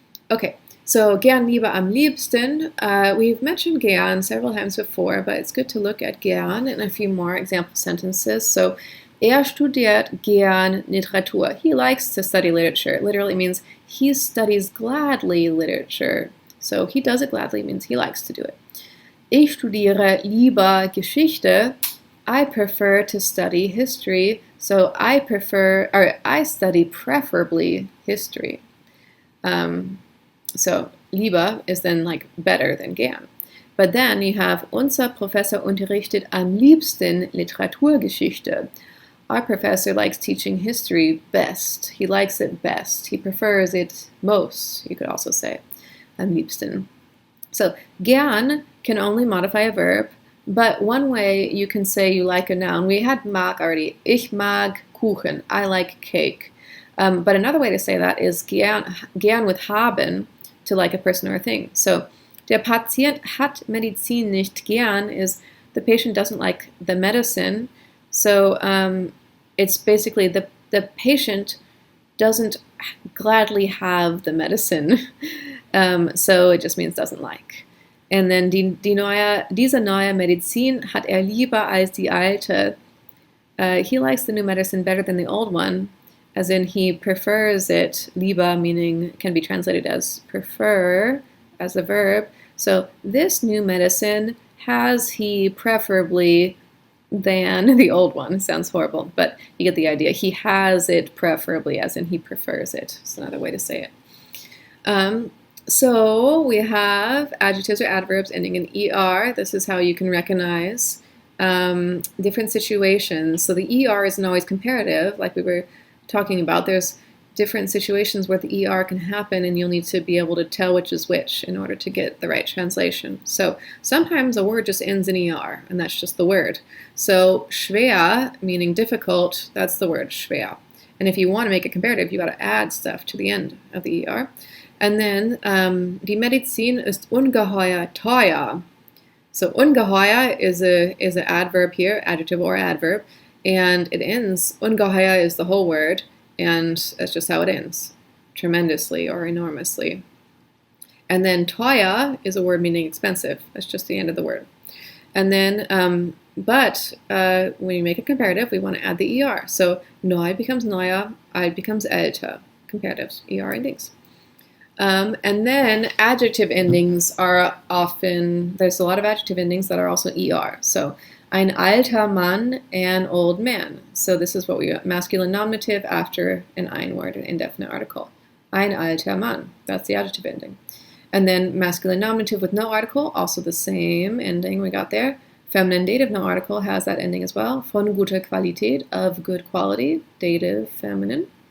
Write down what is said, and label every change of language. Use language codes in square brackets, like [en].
[de] Okay, so gern, lieber, am liebsten. [en] We've mentioned gern several times before, but it's good to look at gern in a few more example sentences. [de] So, studiert gern Literatur. [en] He likes to study literature. It literally means he studies gladly literature. So he does it gladly means he likes to do it. [de] Ich studiere lieber Geschichte. [en] I prefer to study history. So I study preferably history. So lieber is then like better than gern. But then you have [de] unser Professor unterrichtet am liebsten Literaturgeschichte. [en] Our professor likes teaching history best. He likes it best. He prefers it most, you could also say, [de] am liebsten. [en] So, gern can only modify a verb, but one way you can say you like a noun, we had mag already. [de] Ich mag Kuchen. [en] I like cake. But another way to say that is gern with haben, to like a person or a thing. So [de] der Patient hat Medizin nicht gern [en] is the patient doesn't like the medicine. So it's basically the patient doesn't gladly have the medicine. So it just means doesn't like. And then [de] diese neue Medizin hat lieber als die alte. [en] He likes the new medicine better than the old one, as in he prefers it. Lieber meaning can be translated as prefer as a verb. So this new medicine has he preferably than the old one. Sounds horrible, but you get the idea. He has it preferably, as in he prefers it. It's another way to say it. So we have adjectives or adverbs ending in er. This is how you can recognize different situations. So the er isn't always comparative, like we were talking about. There's different situations where the er can happen, and you'll need to be able to tell which is which in order to get the right translation. So sometimes a word just ends in er, and that's just the word. So schwer, meaning difficult, that's the word schwer. And if you want to make it comparative, you got to add stuff to the end of the er. And then [de] die Medizin ist ungeheuer teuer. [en] So ungeheuer is an adverb here, adjective or adverb, and it ends. Ungeheuer is the whole word, and that's just how it ends, tremendously or enormously. And then teuer is a word meaning expensive. That's just the end of the word. And then, when you make a comparative, we want to add the er. So neu becomes neuer, alt becomes älter. Comparatives, er endings. And then adjective endings are often, there's a lot of adjective endings that are also er. So [de] ein alter Mann, [en] an old man. So this is what we got, masculine nominative after an ein word, an indefinite article. [de] Ein alter Mann, [en] that's the adjective ending. And then masculine nominative with no article, also the same ending we got there. Feminine dative no article has that ending as well. [de] Von guter Qualität, [en] of good quality, dative, feminine.